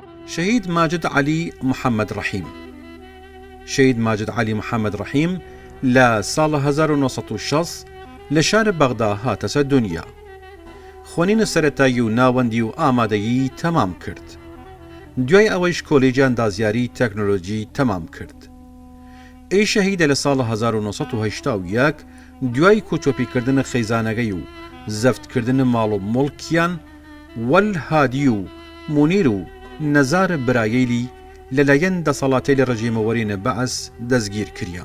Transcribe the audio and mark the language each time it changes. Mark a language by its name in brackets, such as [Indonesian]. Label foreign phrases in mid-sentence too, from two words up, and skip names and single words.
[Southern Kurdish] شهيد ماجد علي محمد رحيم. شهيد ماجد علي محمد رحيم لا سال 1960 لشار بغدا هاتس الدنيا. خوانین سەرەتایی و ناوەندی و ئامادەیی تەمام کرد. دوای ئەوەیش کۆلێجی ئەندازیاری تەکنۆلۆژی تەمام کرد. ئەی شەهیدە لە ساڵ 1981 دوای کۆچۆپیکردن خەیزانەکەی و زەفتکردن ماڵ و مڵکیان وەل هادی و مونیر و نەزار برایەیلی لەلایەن دەسەڵاتەی لە ڕژێمەوەرینە بەعەس دەستگیر کریا.